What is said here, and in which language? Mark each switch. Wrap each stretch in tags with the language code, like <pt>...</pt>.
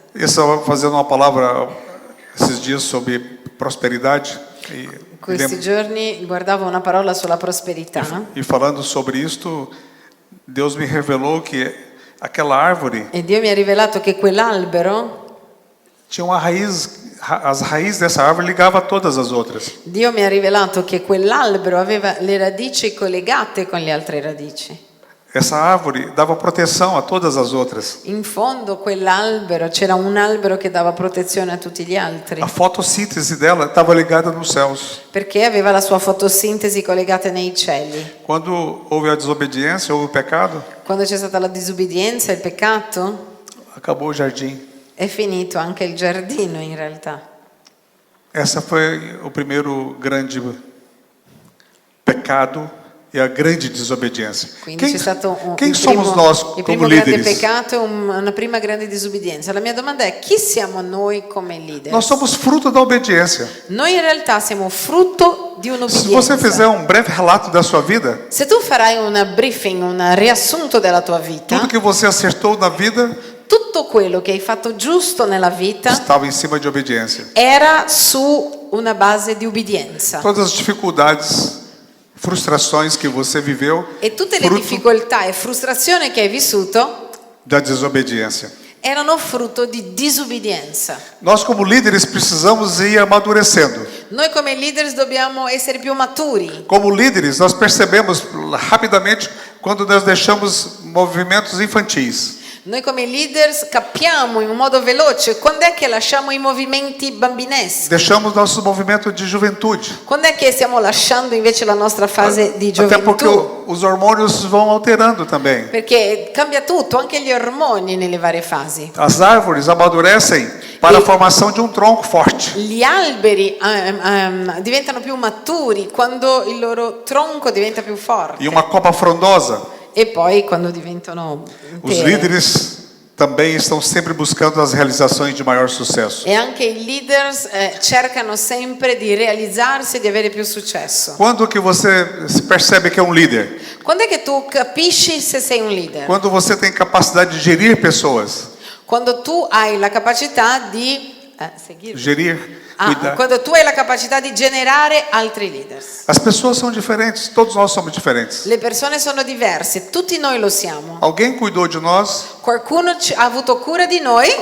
<pt>Eu estava fazendo uma palavra esses dias sobre prosperidade</pt> <it>Questi giorni guardavo una parola sulla prosperità</it> <pt>e falando sobre isto, Deus me revelou que aquela árvore</pt> <it>e Dio mi ha rivelato che quell'albero,</it> <pt>tinha uma raiz, as raízes dessa árvore ligavam a todas as outras.</pt> <it>Dio mi ha rivelato che quell'albero aveva le radici collegate con le altre radici.</it> <pt>Essa árvore dava proteção a todas as outras.</pt> <it>In fondo quell'albero, c'era un albero che dava protezione a tutti gli altri,</it> <pt>A fotossíntese dela estava ligada nos céus.</pt> <it>perché aveva la sua fotosintesi collegata nei cieli.</it> <pt>Quando houve a desobediência, houve o pecado,</pt> <it>Quando c'è stata la disubbidienza, il peccato,</it> <pt>acabou o jardim.</pt> <it>è finito anche il giardino in realtà.</it> <pt>Essa foi o primeiro grande pecado e a grande desobediência.</pt> <it>Quindi c'è stato</it> <pt>Quem somos nós</pt> <it>il primo grande</it> <pt>líderes?</pt> <it>peccato e una prima grande disubbidienza. La mia domanda è: chi siamo noi come leader?</it> <pt>Nós somos fruto da obediência.</pt> <it>Noi in realtà siamo frutto di</it> <pt>Se você</pt> <it>un'obbedienza.</it> <pt>fizer um breve relato da sua vida,</pt> <it>Se tu farai un briefing, un riassunto della tua vita,</it> <pt>tudo que você acertou na vida</pt> <it>tutto quello che hai fatto giusto nella vita</it> <pt>estava em cima de obediência.</pt> <it>era su una base di ubbidienza.</it> <pt>Todas as dificuldades, frustrações que você viveu,</pt> <it>E tutte le</it> <pt>fruto</pt> <it>difficoltà e frustrazioni che hai vissuto</it> <pt>da desobediência.</pt> <it>erano frutto di disubbidienza.</it> <pt>Nós como líderes precisamos ir amadurecendo.</pt> <it>Noi come leaders dobbiamo essere più maturi.</it> <pt>Como líderes, nós percebemos rapidamente quando nós deixamos movimentos infantis.</pt> <it>Noi come leaders capiamo in un modo veloce quando è che lasciamo i movimenti bambineschi,</it> <pt>Deixamos nosso movimento de juventude.</pt> <it>quando è che stiamo lasciando invece la nostra fase di</it> <pt>Até porque</pt> <it>gioventù.</it> <pt>os hormônios vão alterando também.</pt> <it>Perché cambia tutto, anche gli ormoni nelle varie fasi.</it> <pt>As árvores amadurecem para a formação de um tronco forte.</pt> <it>Gli alberi diventano più maturi quando il loro tronco diventa più forte</it> <pt>E uma copa frondosa.</pt> <it>e poi quando diventano</it> <pt>Os</pt> <it>intere.</it> <pt>líderes também estão sempre buscando as realizações de maior sucesso.</pt> <it>E anche i leaders cercano sempre di realizzarsi e di avere più successo.</it> <pt>Quando que você se percebe que é um líder?</pt> <it>Quando è che tu capisci se sei un leader?</it> <pt>Quando você tem capacidade de gerir pessoas.</pt> <it>Quando tu hai la capacità di seguire.</it> <pt>Gerir, cuidar.</pt> <it>Quando tu hai la capacità di generare altri leaders.</it> <pt>As pessoas são diferentes, todos nós somos diferentes.</pt> <it>Le persone sono diverse, tutti noi lo siamo.</it> <pt>Alguém cuidou de nós,</pt> <it>Qualcuno ha avuto cura di noi,</it>